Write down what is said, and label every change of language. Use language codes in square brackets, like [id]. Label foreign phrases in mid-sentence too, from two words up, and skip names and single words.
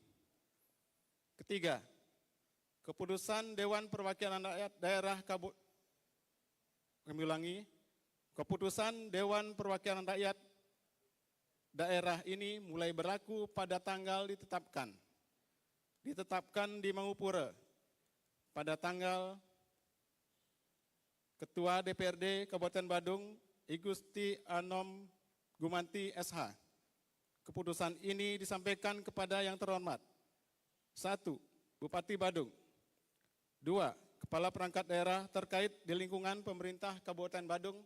[id] Ketiga, keputusan Dewan Perwakilan Rakyat Daerah keputusan Dewan Perwakilan Rakyat Daerah ini mulai berlaku pada tanggal ditetapkan di Mangupura pada tanggal Ketua DPRD Kabupaten Badung I Gusti Anom Gumanti SH. Keputusan ini disampaikan kepada yang terhormat. 1. Bupati Badung. 2. Kepala perangkat daerah terkait di lingkungan pemerintah Kabupaten Badung.